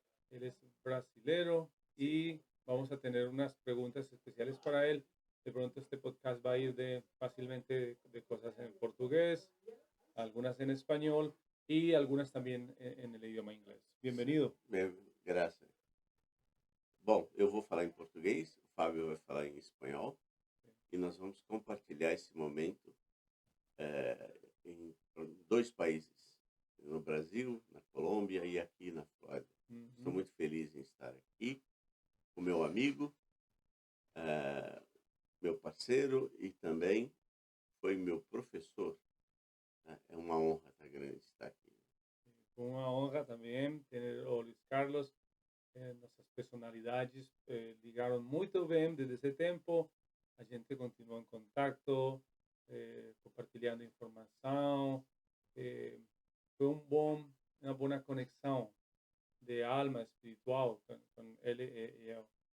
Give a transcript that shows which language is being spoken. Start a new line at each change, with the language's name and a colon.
Spanish: Él es brasilero y vamos a tener unas preguntas especiales para él. De pronto este podcast va a ir fácilmente de cosas en portugués, algunas en español y algunas también en el idioma inglés. Bienvenido.
Portuguese: Graças. Bom, eu vou falar em português, o Fábio vai falar em espanhol e nós vamos compartilhar esse momento em dois países, no Brasil, na Colômbia e aqui na Flórida. Estou muito feliz em estar aqui com meu amigo, meu parceiro e também foi meu professor. É uma honra tão grande estar aqui.
Spanish: Una honra también tener a Luis Carlos. Nuestras personalidades ligaron muy bien desde ese tiempo.
Portuguese: A gente
Spanish: continuó en contacto, compartilhando información. Fue una buena conexión de alma espiritual con él y yo.